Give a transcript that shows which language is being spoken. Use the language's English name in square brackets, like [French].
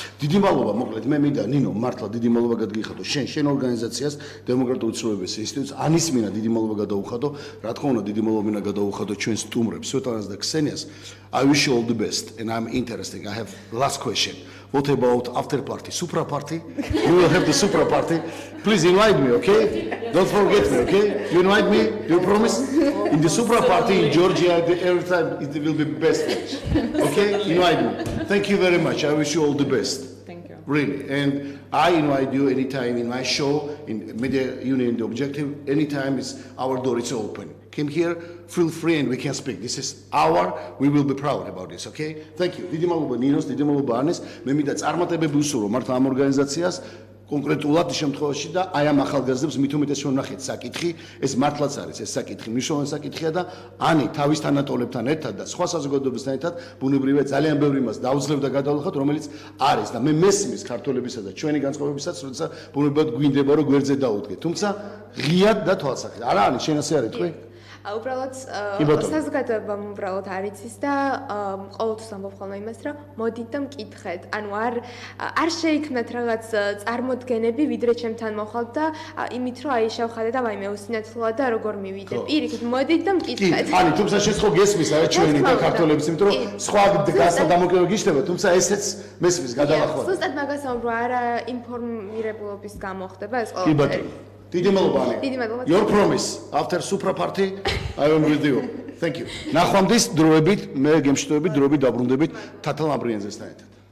[Georgian] დიდი მადლობა, მოკლედ მე მინდა ნინო, მართლა დიდი მადლობა გადაგიხადო შენ ორგანიზაციას, დემოკრატიული ცნობების ინსტიტუტს, ანის მინდა დიდი მადლობა გადაუხადო, რა თქმა უნდა დიდი მადლობა მინდა გადაუხადო ჩვენ სტუმრებს, სვეტლანას და ქსენიას. [English] I wish you all the best and I'm interested. I have last question. What about after party? Supra party? We will have the Supra party. Please invite me, okay? Don't forget me, okay? You invite me? Do you promise? In the Supra party in Georgia, every time it will be best. Okay? Invite me. Thank you very much. I wish you all the best. Thank you. Really. And I invite you anytime in my show, in Media Union, The Objective, anytime our door is open. Came here, feel free and we can speak. This is we will be proud about this, okay? Thank you. [Georgian] დიდი მადლობა ნინოს, დიდი მადლობა ანეს. მე მინდა წარმატებები უსურვო მართლა ამ ორგანიზაციას, კონკრეტულად ის შემთხვევაში და აი ამ ახალგაზრდებს მით უმეტეს რომ ნახეთ საკითხი, ეს მართლაც არის ეს საკითხი, მნიშვნელოვანი საკითხია და ანი თავის თანატოლებთან ერთად და სხვა საზოგადოებასთან ერთად ბუნებრივია ძალიან ბევრი მას დაუძლევდა გადავლახოთ, რომელიც არის და მე მესმის ქართველებისა და ჩვენი განწყობებისაც, როცა ბუნებრივად გვინდება რომ გვერდზე დაუდგეთ. თუმცა ღიად და თვალსაჩინო. არა არის, შენ ასე არ იტყვი? უბრალოდ საზოგადოებამ უბრალოდ არ იცის და ყოველთვის ამბობ ხოლმე იმას, რომ მოდით და მკითხეთ. ანუ არ შეიქმნათ რაღაც წარმოდგენები, ვიდრე ჩემთან მოხალთ და იმით რომ აი შევხადე და ვაიმე უსინათლოა და როგორ მივიდე. პირიქით, მოდით და მკითხეთ. ანი, თუმცა შენ ხო გესმის არა ჩვენი და ქართველების, იმიტომ რომ სხვა გასა დამოკიდებული გიშდება, თუმცა ესეც მესმის გადალახვა. ზუსტად მაგას ამბობ, არა ინფორმირებულობის გამო ხდება ეს ყველაფერი. დიდი მადლობა. [English] Your promise after Supra party I am with you. Thank you. [Georgian] ნახვამდის დროებით მე გემშვიდობებით დროებით დაბრუნდებით თათალ ამბრიანძესთან ერთად.